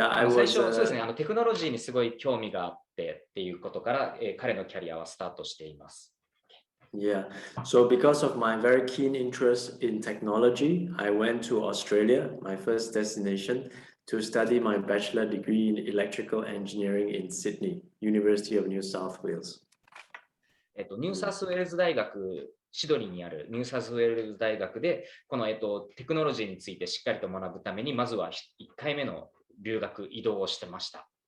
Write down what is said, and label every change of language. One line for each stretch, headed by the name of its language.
Japanese: 最初、そうですね。テクノロジーにすごい興味があってっていうことから、彼のキャリアはスタートしています。
English: Yeah, so because of my very keen interest in technology, I went to Australia, my first destination, to study my bachelor degree in electrical engineering in Sydney, University of New South Wales.
Japanese: ニューサウスウェールズ大学、シドニーにあるニューサウスウェールズ大学で、この、テクノロジーについてしっかりと学ぶために、まずは1回目の留学、移動をしてました。